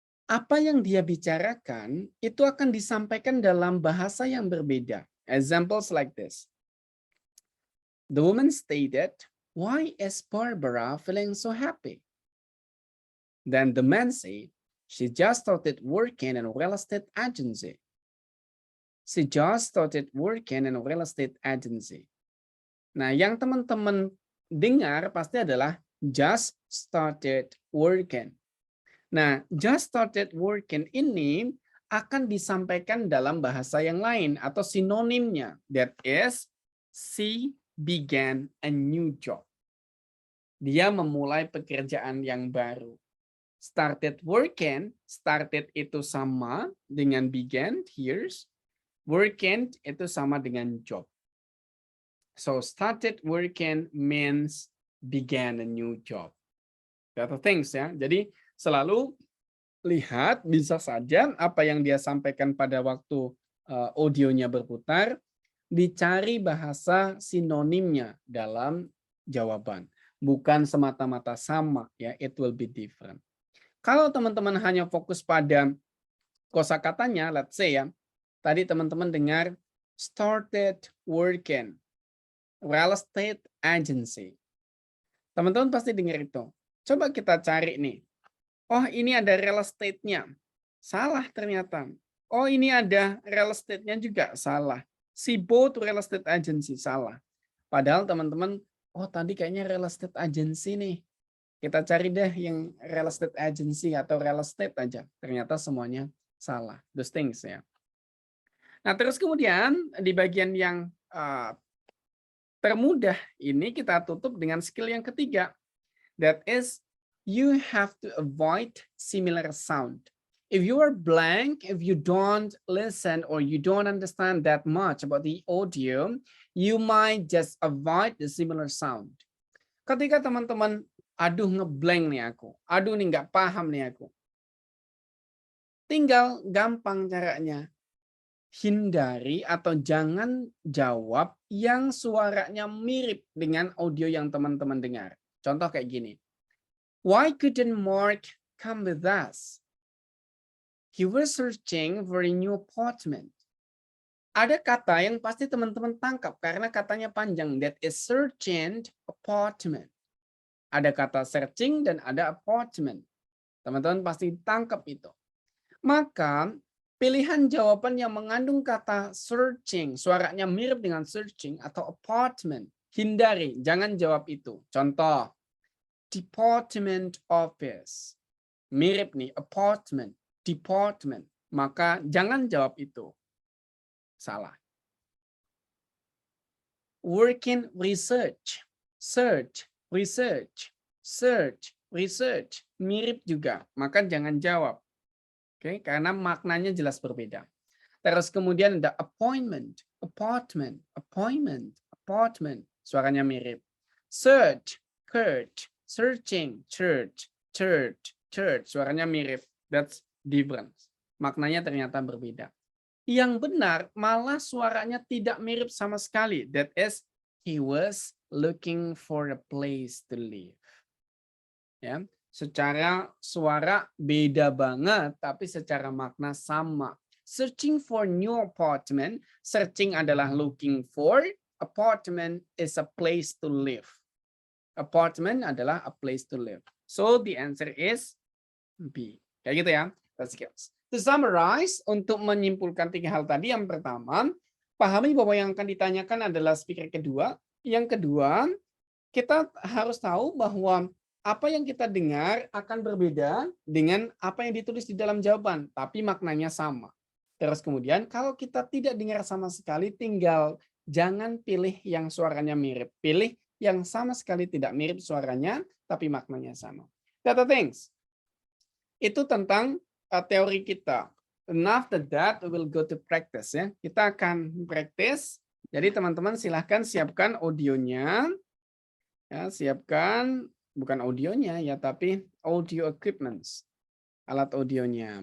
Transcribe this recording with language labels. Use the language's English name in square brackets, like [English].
[Indonesian] Apa yang dia bicarakan itu akan disampaikan dalam bahasa yang berbeda. [English] Examples like this. The woman stated, "Why is Barbara feeling so happy?" Then the man said, "She just started working in a real estate agency." She just started working in a real estate agency. [Indonesian] Nah, yang teman-teman dengar pasti adalah just started working. Nah, just started working ini akan disampaikan dalam bahasa yang lain atau sinonimnya. [English] That is, she began a new job. [Indonesian] Dia memulai pekerjaan yang baru. Started working, started itu sama dengan began, here's. Working itu sama dengan job. [English] So started working means began a new job. That things ya. [Indonesian] Jadi selalu lihat bisa saja apa yang dia sampaikan pada waktu audionya berputar, dicari bahasa sinonimnya dalam jawaban. Bukan semata-mata sama ya, [English] it will be different. [Indonesian] Kalau teman-teman hanya fokus pada kosakatanya, [English] let's say [Indonesian] ya, tadi teman-teman dengar started working, real estate agency. Teman-teman pasti dengar itu. Coba kita cari nih. Oh, ini ada real estate-nya. Salah ternyata. Oh, ini ada real estate-nya juga. Salah. [English] Si both real estate agency. [Indonesian] Salah. Padahal teman-teman, oh tadi kayaknya real estate agency nih. Kita cari deh yang real estate agency atau real estate aja. Ternyata semuanya salah. [English] Those things [Indonesian] ya. Nah, terus kemudian di bagian yang termudah ini kita tutup dengan skill yang ketiga. [English] That is, you have to avoid similar sound. If you are blank, if you don't listen or you don't understand that much about the audio, you might just avoid the similar sound. [Indonesian] Ketika teman-teman, aduh ngeblank nih aku, aduh nih nggak paham nih aku. Tinggal gampang caranya. Hindari atau jangan jawab yang suaranya mirip dengan audio yang teman-teman dengar. Contoh kayak gini. [English] Why couldn't Mark come with us? He was searching for a new apartment. [Indonesian] Ada kata yang pasti teman-teman tangkap karena katanya panjang. [English] That is searching apartment. [Indonesian] Ada kata searching dan ada apartment. Teman-teman pasti tangkap itu. Maka pilihan jawaban yang mengandung kata searching, suaranya mirip dengan searching atau apartment. Hindari, jangan jawab itu. Contoh, [English] department office. [Indonesian] Mirip nih, apartment, department. Maka jangan jawab itu. Salah. [English] Working research, search, research, search, research. [Indonesian] Mirip juga, maka jangan jawab. Oke, karena maknanya jelas berbeda. Terus kemudian ada appointment, apartment, appointment, apartment. Suaranya mirip. [English] Search, church, searching, church, church, church. [Indonesian] Suaranya mirip. [English] That's different. [Indonesian] Maknanya ternyata berbeda. Yang benar malah suaranya tidak mirip sama sekali. [English] That is, he was looking for a place to live. [Indonesian] Ya, secara suara beda banget, tapi secara makna sama. [English] Searching for new apartment, searching [Indonesian] adalah [English] looking for, apartment is a place to live. Apartment adalah a place to live. So the answer is B. [Indonesian] Kayak gitu ya. [English] That's skills. To summarize, [Indonesian] untuk menyimpulkan 3 hal tadi, yang pertama, pahami bahwa yang akan ditanyakan adalah speaker kedua. Yang kedua, kita harus tahu bahwa apa yang kita dengar akan berbeda dengan apa yang ditulis di dalam jawaban, tapi maknanya sama. Terus kemudian, kalau kita tidak dengar sama sekali, tinggal jangan pilih yang suaranya mirip. Pilih yang sama sekali tidak mirip suaranya, tapi maknanya sama. [English] Data things. [Indonesian] Itu tentang teori kita. [English] And after that, we will go to practice. [Indonesian] Ya. Kita akan practice. Jadi teman-teman silahkan siapkan audionya. Ya, siapkan. Bukan audionya ya, tapi audio equipments. Alat audionya.